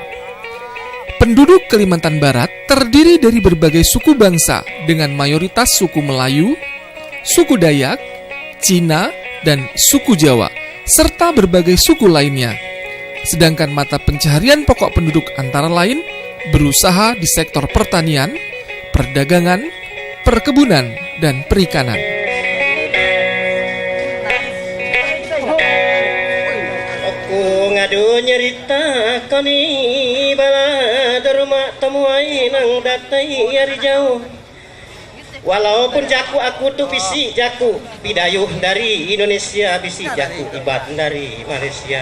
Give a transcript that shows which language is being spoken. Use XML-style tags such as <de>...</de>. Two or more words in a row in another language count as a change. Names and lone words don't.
<id>Penduduk Kalimantan Barat terdiri dari berbagai suku bangsa dengan mayoritas suku Melayu, suku Dayak, Cina, dan suku Jawa, serta berbagai suku lainnya. Sedangkan mata pencaharian pokok penduduk antara lain berusaha di sektor pertanian, perdagangan, perkebunan, dan perikanan.</id> <iba>Aku ngadu nyerita koni bala derma temuai nang datai ari jauh. Walaupun jaku aku tuh bisi jaku bidayuh dari Indonesia, bisi jaku ibat dari Malaysia.</iba>